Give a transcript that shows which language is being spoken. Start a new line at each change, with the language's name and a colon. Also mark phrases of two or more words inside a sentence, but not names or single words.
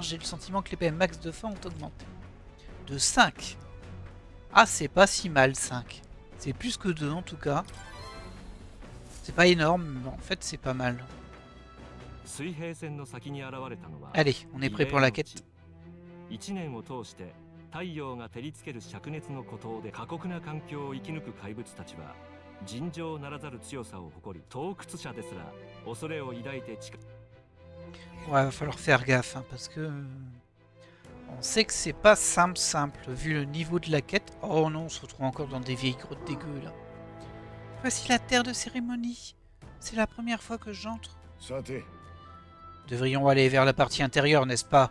French: J'ai le sentiment que les PM max de fin ont augmenté. De 5. Ah, c'est pas si mal, 5. C'est plus que 2 en tout cas. C'est pas énorme, mais en fait, c'est pas mal. Allez, on est prêt pour la quête.
Japanese: 1 年を通して太陽が照りつける灼熱の孤島で過酷な環境を生き抜く怪物たちは尋常ならざる強さを誇り洞窟者ですら恐れを抱いて近。
French: Ouais, va falloir faire gaffe hein, parce que on sait que c'est pas simple vu le niveau de la quête. Oh non, on se retrouve encore dans des vieilles grottes dégueu là. Voici la terre de cérémonie. C'est la première fois que j'entre. Devrions aller vers la partie intérieure, n'est-ce pas?